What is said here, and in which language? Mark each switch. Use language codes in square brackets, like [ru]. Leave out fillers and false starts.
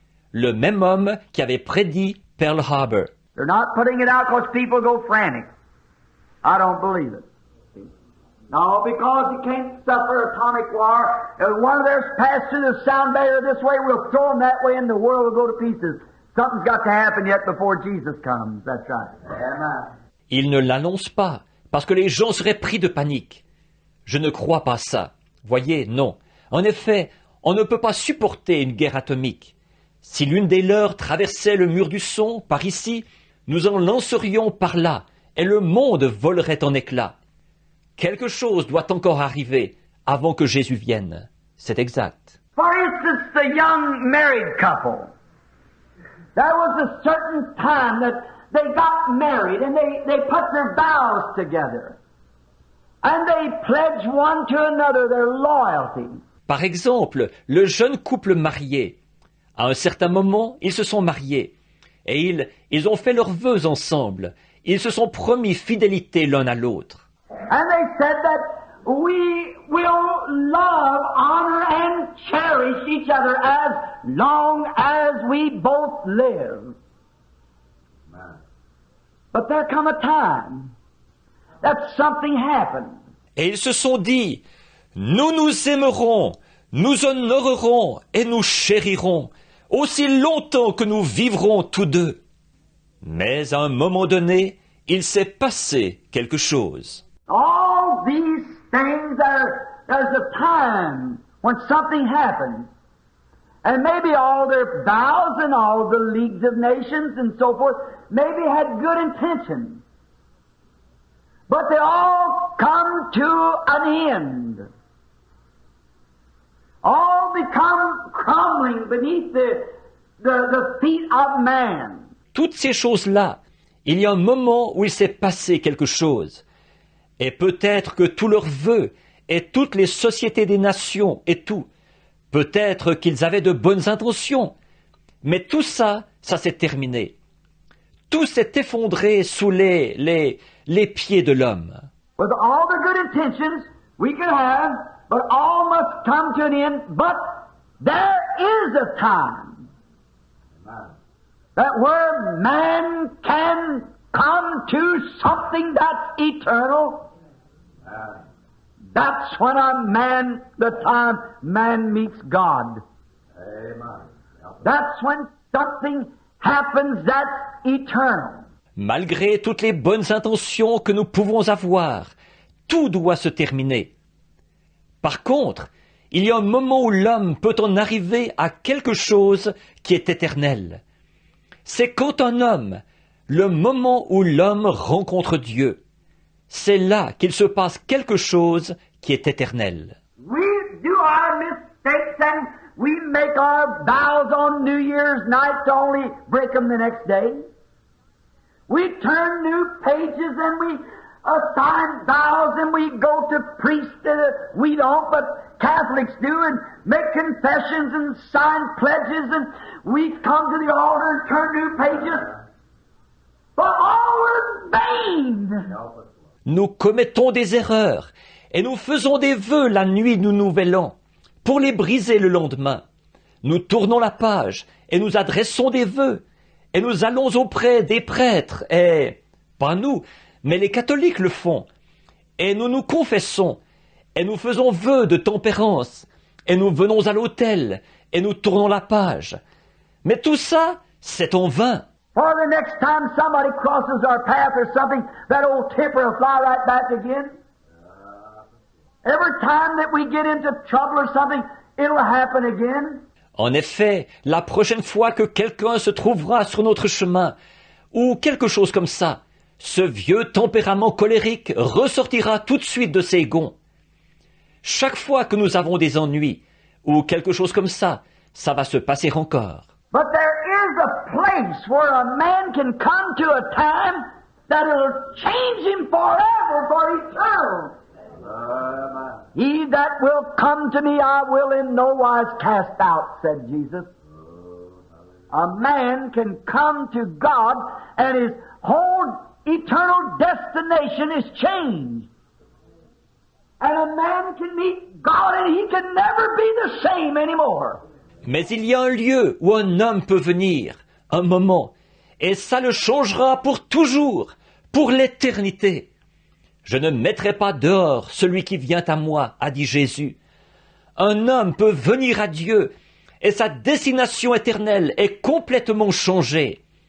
[fr] Le même homme qui avait prédit Pearl Harbor. [en] They're not putting it out because people go frantic. I don't believe it. No, because you can't suffer atomic war. If one of theirs passed through the sound barrier this way, we'll throw them that way and the world will go to pieces. Something's got to happen yet before Jesus comes. That's right. Amen. [fr] Il ne l'annonce pas, parce que les gens seraient pris de panique. Je ne crois pas ça. Voyez, non. En effet, on ne peut pas supporter une guerre atomique. Si l'une des leurs traversait le mur du son, par ici, nous en lancerions par là, et le monde volerait en éclats. Quelque chose doit encore arriver avant que Jésus vienne. C'est exact. [en] For instance, the young married couple. There was a certain time that they got married and they put their vows together. And they pledged one to another their loyalty. [fr] Par exemple, le jeune couple marié. À un certain moment, ils se sont mariés. Et ils ont fait leurs vœux ensemble. Ils se sont promis fidélité l'un à l'autre. [en] And they said that we will love, honor, and cherish each other as long as we both live. But there come a time that something happened. [fr] Et ils se sont dit, nous nous aimerons, nous honorerons et nous chérirons, aussi longtemps que nous vivrons tous deux. Mais à un moment donné, il s'est passé quelque chose. [en] All these things there's a time when something happens. And maybe all their vows and all the leagues of nations and so forth maybe had good intentions. But they all come to an end. All become crumbling beneath the feet of man. [fr] Toutes ces choses-là, il y a un moment où il s'est passé quelque chose. Et peut-être que tous leurs vœux et toutes les sociétés des nations et tout, peut-être qu'ils avaient de bonnes intentions, mais tout ça, ça s'est terminé. Tout s'est effondré sous les pieds de l'homme. [en] With all the good intentions we could have, but all must come to an end. But there is a time that where man can come to something that's eternal. That's when the time man meets God. That's when something happens that's eternal. [fr] Malgré toutes les bonnes intentions que nous pouvons avoir, tout doit se terminer. Par contre, il y a un moment où l'homme peut en arriver à quelque chose qui est éternel. C'est quand un homme, le moment où l'homme rencontre Dieu, c'est là qu'il se passe quelque chose qui est éternel. [en] We do our mistakes and we make our vows on New Year's night to only break them the next day. We turn new pages and we assign vows and we go to priests. We don't, but Catholics do, and make confessions and sign pledges, and we come to the altar and turn new pages. But all in vain. [fr] Nous commettons des erreurs et nous faisons des vœux la nuit du Nouvel An pour les briser le lendemain. Nous tournons la page et nous adressons des vœux et nous allons auprès des prêtres et, pas nous, mais les catholiques le font. Et nous nous confessons et nous faisons vœu de tempérance et nous venons à l'autel et nous tournons la page. Mais tout ça, c'est en vain. [en] For the next time somebody crosses our path or something, that old temper will fly right back again. Every time that we get into trouble or something, it'll happen again. [fr] En effet, la prochaine fois que quelqu'un se trouvera sur notre chemin, ou quelque chose comme ça, ce vieux tempérament colérique ressortira tout de suite de ses gonds. Chaque fois que nous avons des ennuis, ou quelque chose comme ça va se passer encore. [en] But there is a place where a man can come to a time that it'll change him forever, for eternal. He that will come to me, I will in no wise cast out, said Jesus. A man can come to God, and his whole eternal destination is changed. And a man can meet God, and he can never be the same anymore. [fr] Mais il y a un lieu où un homme peut venir, un moment, et ça le changera pour toujours, pour l'éternité. Je ne mettrai pas dehors celui qui vient à moi, a dit Jésus. Un homme peut venir à Dieu, et sa destination éternelle est complètement changée.